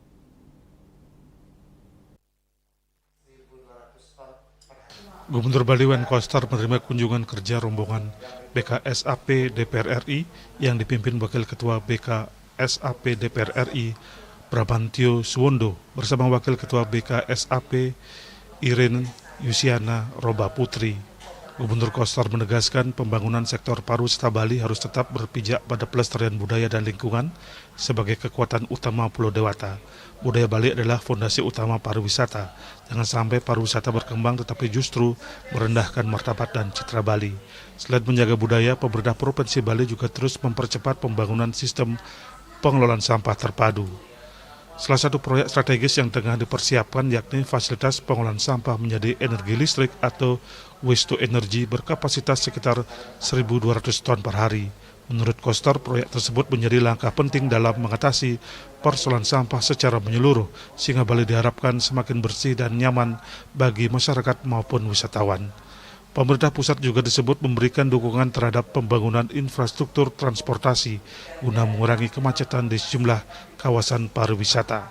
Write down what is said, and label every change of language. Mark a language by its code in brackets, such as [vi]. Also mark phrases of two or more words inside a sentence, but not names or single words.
[id] Gubernur Bali Wayan Koster menerima kunjungan kerja rombongan BKSAP DPR RI yang dipimpin Wakil Ketua BKSAP DPR RI Brabantio Suwondo bersama Wakil Ketua BKSAP Irene Yusiana Roba Putri. Gubernur Koster menegaskan pembangunan sektor pariwisata Bali harus tetap berpijak pada pelestarian budaya dan lingkungan sebagai kekuatan utama Pulau Dewata. Budaya Bali adalah fondasi utama pariwisata. Jangan sampai pariwisata berkembang tetapi justru merendahkan martabat dan citra Bali. Selain menjaga budaya, pemerintah Provinsi Bali juga terus mempercepat pembangunan sistem pengelolaan sampah terpadu. Salah satu proyek strategis yang tengah dipersiapkan yakni fasilitas pengolahan sampah menjadi energi listrik atau [en] waste to energy [id] berkapasitas sekitar 1.200 ton per hari. Menurut Koster, proyek tersebut menjadi langkah penting dalam mengatasi persoalan sampah secara menyeluruh sehingga Bali diharapkan semakin bersih dan nyaman bagi masyarakat maupun wisatawan. Pemerintah pusat juga disebut memberikan dukungan terhadap pembangunan infrastruktur transportasi guna mengurangi kemacetan di sejumlah kawasan pariwisata.